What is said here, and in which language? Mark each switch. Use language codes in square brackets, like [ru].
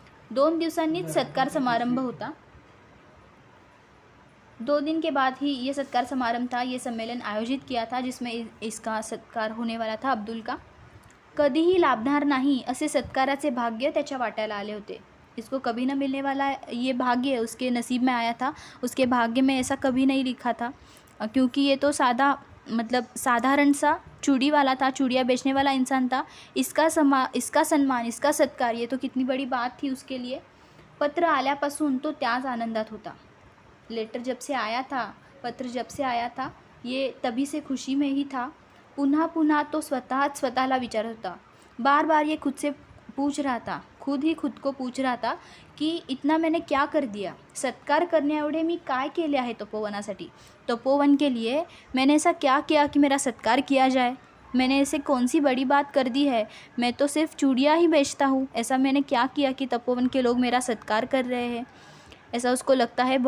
[mr] 2 दिवसांनीच सत्कार समारंभ होता। [hi] 2 दिन के बाद ही ये सत्कार समारंभ था, ये सम्मेलन आयोजित किया था जिसमें इसका सत्कार होने वाला था अब्दुल का। [mr] कधीही लाभणार नाही असे सत्काराचे भाग्य त्याच्या वाट्याला आले होते। [hi] इसको कभी न मिलने वाला ये भाग्य उसके नसीब में आया था, उसके भाग्य में ऐसा कभी नहीं लिखा था, क्योंकि ये तो साधारण सा चूड़ी वाला था, चूड़ियाँ बेचने वाला इंसान था। इसका सम्मान, इसका सत्कार, ये तो कितनी बड़ी बात थी उसके लिए। [mr] पत्र आल्यापासून तो त्याच आनंदात होता। [hi] लेटर जब से आया था, पत्र जब से आया था, ये तभी से खुशी में ही था। [mr] पुन्हा पुन्हा तो स्वतःला विचारत होता। [hi] बार बार ये खुद से पूछ रहा था, खुद ही खुद को पूछ रहा था की इतना मैंने क्या कर दिया, सत्कार करने [mr] एवढे मी काय केले आहे तपोवनासाठी, [hi] तपोवन के लिए मैंने ऐसा क्या किया कि मेरा सत्कार किया जाए, मैंने ऐसे कौन सी बड़ी बात कर दी है, मैं तो सिर्फ चूड़ियाँ ही बेचता हूँ, ऐसा मैंने क्या किया कि तपोवन के लोग मेरा सत्कार कर रहे हैं, ऐसा उसको लगता है।